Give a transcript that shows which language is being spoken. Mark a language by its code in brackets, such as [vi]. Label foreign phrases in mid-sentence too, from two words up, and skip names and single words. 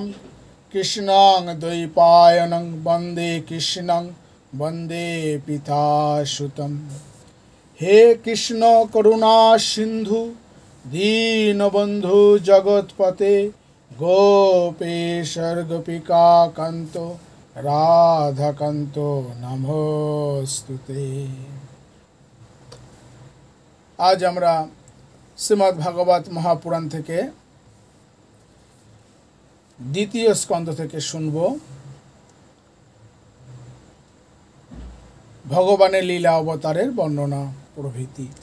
[sa] कृष्णं द्वैपायनं वन्दे कृष्णं वन्दे पितासुतं। हे कृष्ण करुणा सिंधु दीनबंधु जगत्पते गोपेश्वर गोपिका कांतो राधाकांतो नमोस्तुते। [bn] आज আমরা শ্রীমদ্ ভাগবত মহাপুরাণ থেকে দ্বিতীয় স্কন্ধ থেকে শুনব ভগবানের লীলা অবতারের বর্ণনা প্রভৃতি।